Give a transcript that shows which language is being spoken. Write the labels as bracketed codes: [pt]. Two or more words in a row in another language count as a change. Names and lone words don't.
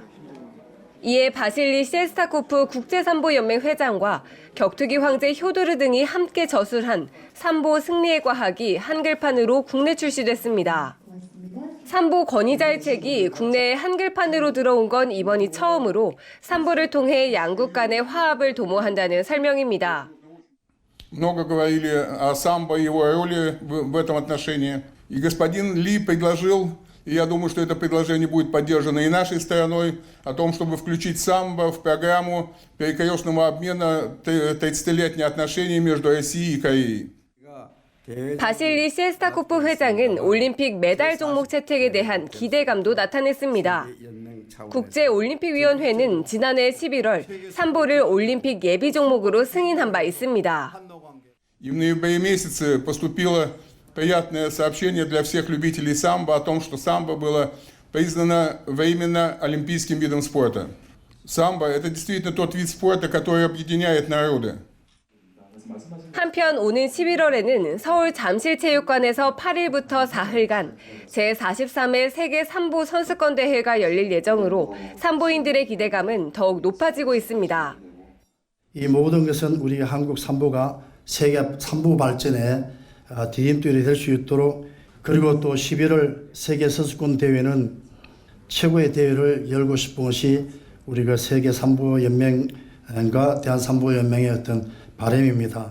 [ko] 이에 바실리 셰스타코프 국제삼보연맹 회장과 격투기 황제 효도르 등이 함께 저술한 삼보 승리의 과학이 한글판으로 국내 출시됐습니다. 삼보 권위자의 책이 국내에 한글판으로 들어온 건 이번이 처음으로 삼보를 통해 양국 간의 화합을 도모한다는 설명입니다. [ru] Много говорили о самбо и его роли в этом отношении. И господин Ли предложил, и я думаю, что это предложение будет поддержано и нашей стороной, о том, чтобы включить самбо в программу перекрестного обмена 30-летних отношений между Россией и Кореей. [ko] 바실리 셰스타코프 회장은 올림픽 메달 종목 채택에 대한 기대감도 나타냈습니다. 국제올림픽위원회는 지난해 11월 삼보를 올림픽 예비 종목으로 승인한 바 있습니다. [ru] И в ноябре месяце поступило приятное сообщение для всех любителей самбо о том, что самбо было признано временно олимпийским видом спорта. Самбо – это действительно тот вид спорта, который объединяет народы. [ko] 한편 오는 11월에는 서울 잠실체육관에서 8일부터 사흘간 제43회 세계 삼보 선수권 대회가 열릴 예정으로 삼보인들의 기대감은 더욱 높아지고 있습니다. 이 모든 것은 우리 한국 삼보가 세계 삼보 발전에 디딤돌이 될 수 있도록, 그리고 또 11월 세계 선수권 대회는 최고의 대회를 열고 싶은 것이 우리 그 세계 삼보 연맹과 대한 삼보 연맹의 어떤 바람입니다.